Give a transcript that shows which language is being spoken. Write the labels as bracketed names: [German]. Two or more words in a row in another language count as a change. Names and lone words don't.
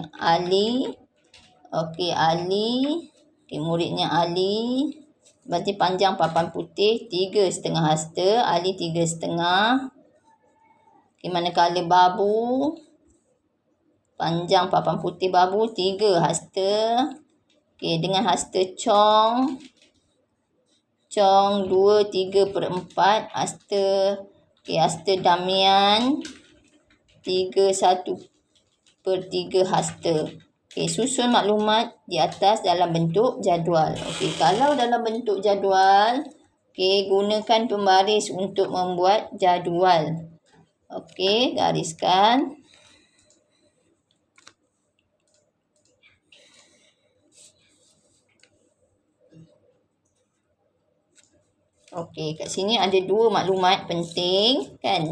[Malay] Ali, muridnya Ali. Berarti panjang papan putih 3,5 hasta. Ali 3,5. Okay, manakala babu, panjang papan putih babu 3 hasta. Okay, dengan hasta cong 2/3/4 hasta. Okay, hasta damian 1/3 hasta. Okay, susun maklumat di atas dalam bentuk jadual. Okay, kalau dalam bentuk jadual, okay, gunakan pembaris untuk membuat jadual. Okay, gariskan. Okey, kat sini ada 2 maklumat penting kan.